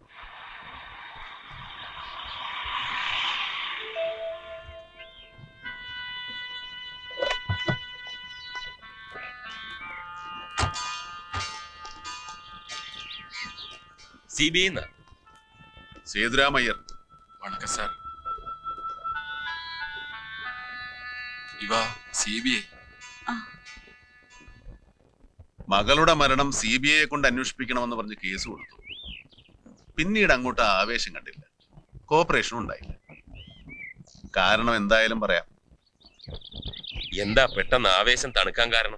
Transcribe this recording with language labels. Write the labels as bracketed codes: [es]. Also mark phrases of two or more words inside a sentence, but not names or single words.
[ml] CBI സേതുരാമയ്യർ. [ta] வணக்கம் சார். இவா CBI. [ml] മകളുടെ മരണം CBI കൊണ്ട് അന്വേഷിപ്പിക്കണമെന്ന് പറഞ്ഞ് കേസ് കൊടുത്തു. പിന്നീട് അങ്ങോട്ട് ആവേശം കണ്ടില്ല, കോപ്പറേഷനും ഉണ്ടായില്ല. കാരണം എന്തായാലും പറയാം. എന്താ പെട്ടെന്ന് ആവേശം തണുക്കാൻ കാരണം?